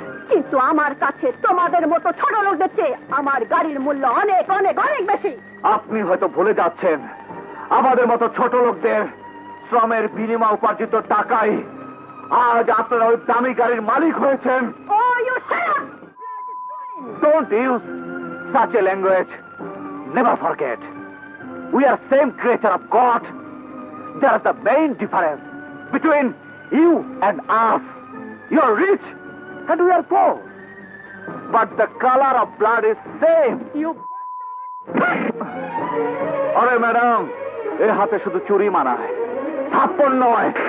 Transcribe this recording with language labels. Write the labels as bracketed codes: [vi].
[bn] কিন্তু আমার কাছে তোমাদের মতো ছোট লোকদের চেয়ে আমার গাড়ির মূল্য অনেক অনেক অনেক বেশি। আপনি হয়তো ভুলে যাচ্ছেন, আমাদের মতো ছোট লোকদের শ্রমের বিনিময় উপার্জিত টাকাই আজ আপনারা ওই দামি গাড়ির মালিক হয়েছেন। [en] Oh, you shut up! Don't use such a language. Never forget, we are same creature of God. There is the main difference. between you and us. You are rich and we are poor. But the color of blood is same. You. [bn] আরে madam, এ হাতে শুধু চুরি মানায়, থাপ্পড় নয়।